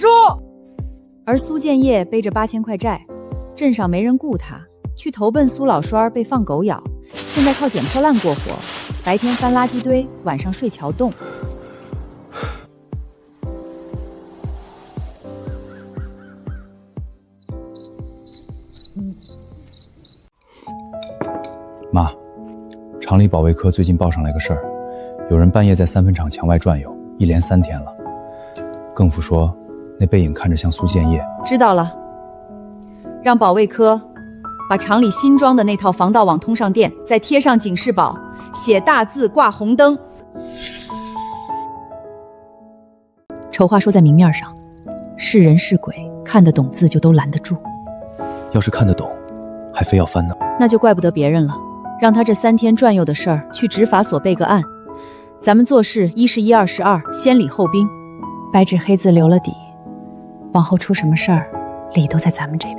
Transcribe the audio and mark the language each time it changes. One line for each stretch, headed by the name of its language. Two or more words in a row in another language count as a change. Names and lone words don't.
Chinese: 而苏建业背着8000块债，镇上没人雇他，去投奔蘇老栓被放狗咬，現在靠撿破爛過活，白天翻垃圾堆，晚上睡橋洞。妈，厂里保衛科最近報上來個事兒，有人半夜在三分廠牆外轉悠，一連3天了。更父說，那背影看着像蘇建業。知道了，讓保衛科把廠裡新裝的那套防盜網通上電，再貼上警示寶，寫大字掛紅燈。醜話說在明面上，是人是鬼，看得懂字就都攔得住。要是看得懂，還非要翻呢？那就怪不得別人了。讓他這3天轉悠的事兒去執法所備個案，咱們做事1是1，2是2，先禮後兵，白紙黑字留了底，往後出什麼事兒，理都在咱們這邊。